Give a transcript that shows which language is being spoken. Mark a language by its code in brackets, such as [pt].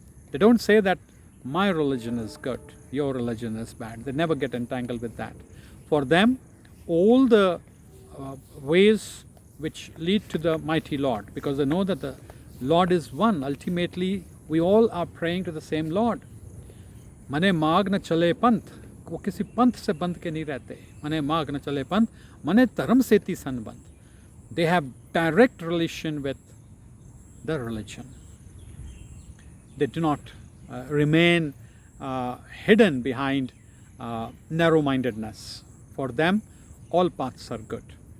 [en] They don't say that my religion is good, your religion is bad. They never get entangled with that. For them, all the ways which lead to the mighty Lord, because they know that the Lord is one. Ultimately, we all are praying to the same Lord. [hi] मने मार्ग न चले पंथ. वो किसी पंथ से बंध के नहीं रहते. मने मार्ग न चले पंथ. मने धर्म सेती संबंध. [en] They have direct relation with the religion. They do not remain hidden behind narrow-mindedness. For them, all paths are good.